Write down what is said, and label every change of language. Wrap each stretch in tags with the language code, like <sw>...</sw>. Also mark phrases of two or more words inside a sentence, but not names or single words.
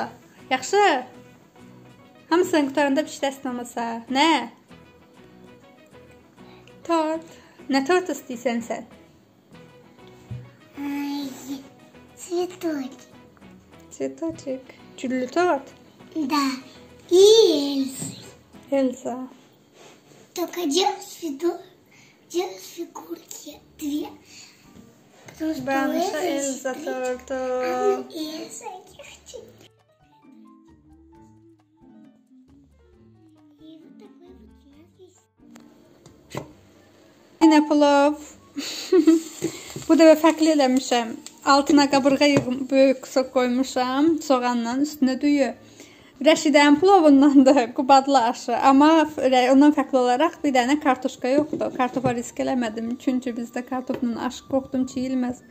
<az>Yaxşı? Hamısını qutaranda pişirəsin olmasa. Nə? Tort. Nə tort istəyirsən sən?</az> <ru>Цветочек. Цветочек.</ru> <az>Güllü tort.</az> <ru>Да. И Эльзы. Elsa. Только делать фигурки две. Потому что Бабушка Эльза торту. Эльза хочу. И вот такой вот у нас есть.</ru> <az>Yine pilav. Bu da fərqli eləmişəm. Altına qabırğa böyük sok qoymuşam. Soğanla üstünə düyü. Rəşidənin pilavından da qubadlı aşı. Amma ondan fərqli olaraq bir dənə kartuşka yoxdur. Kartofa risk eləmədim. Çünki bizdə kartofla aşı qorxdum ki, yeyilməz.</az>